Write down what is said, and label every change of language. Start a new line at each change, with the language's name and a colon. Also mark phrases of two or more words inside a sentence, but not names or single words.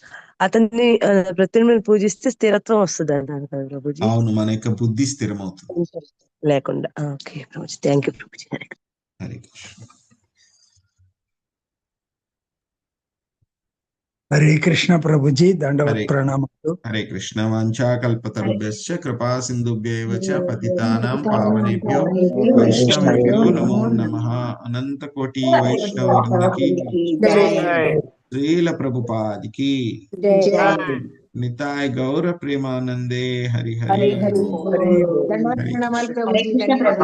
Telugu: అతన్ని ప్రత్యున్మని పూజిస్తే స్థిరత్వం వస్తుంది అంటారు కదా ప్రభుజీ? అవును, మన యొక్క బుద్ధి స్థిరమవుతుంది లేకుండా. ఓకే ప్రభుజీ,
English: thank you
Telugu: ప్రభుజీ. హరే కృష్ణ. హరే కృష్ణ ప్రభుజీ, దండవత్ హరే ప్రణామాలు. హరే కృష్ణ.
Sanskrit: వాంఛాకల్పతరుభ్యశ్చ కృపా సింధుభ్యేవ చ పతితానాం పావనేభ్యో వైష్ణవేభ్యో నమో నమః.
Telugu: అనంత కోటి వైష్ణవ వృందకి, శ్రీల ప్రభుపాదికి,
Bangla: নিতাই গৌর প্রেমানন্দে.
Telugu: హరి హరి హరి హరి బోల్. హరి ధన్యవాదాలు ప్రభుజీ.